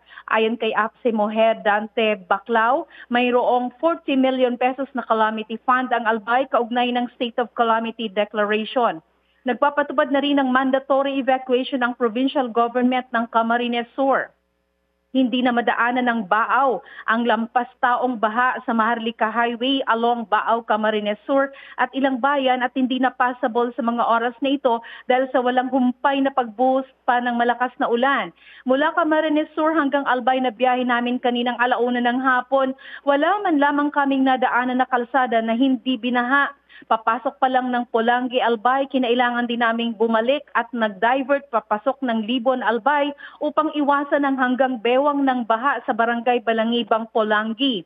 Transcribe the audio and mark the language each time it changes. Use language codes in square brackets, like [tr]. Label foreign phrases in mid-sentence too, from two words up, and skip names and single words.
[tl] Ayon kay APSE Moher Dante Baclao, mayroong 40 million pesos na [en] calamity fund [tl] ang Albay kaugnay ng [en] State of Calamity Declaration. [tl] Nagpapatupad na rin ng [en] mandatory evacuation [tl] ng provincial government ng Camarines Sur. Hindi na madaanan ng Baaw ang lampas taong baha sa Maharlika Highway along Baaw, Camarines Sur at ilang bayan at hindi na passable sa mga oras na ito dahil sa walang humpay na pagbuhos pa ng malakas na ulan. Mula Camarines Sur hanggang Albay na biyahe namin kaninang 1:00 ng hapon, wala man lamang kaming nadaanan na kalsada na hindi binaha. Papasok pa lang ng Pulangi, Albay, kinailangan din naming bumalik at nag-divert papasok ng Libon, Albay upang iwasan ang hanggang bewang ng baha sa Barangay Balangibang, Pulangi.